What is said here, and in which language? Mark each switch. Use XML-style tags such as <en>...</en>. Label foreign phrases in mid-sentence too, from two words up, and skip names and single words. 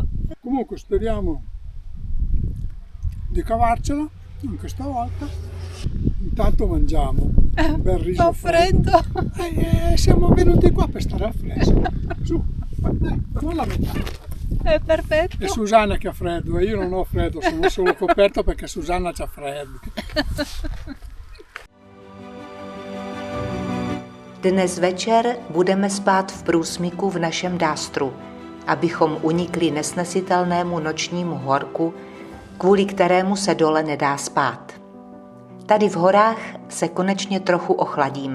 <it>Comunque speriamo di cavarcela anche stavolta. Intanto mangiamo un bel riso Fa freddo. Siamo venuti qua per stare al fresco. Su, dai, non la metà. È perfetto. E Susanna che ha freddo, e io non ho freddo, sono solo coperto perché Susanna c'ha freddo.</it> <cs>Dnes večer budeme spát v průsmyku v našem dástru, abychom unikli nesnesitelnému nočnímu horku, kvůli kterému se dole nedá spát. Tady v horách se konečně trochu ochladíme.</cs>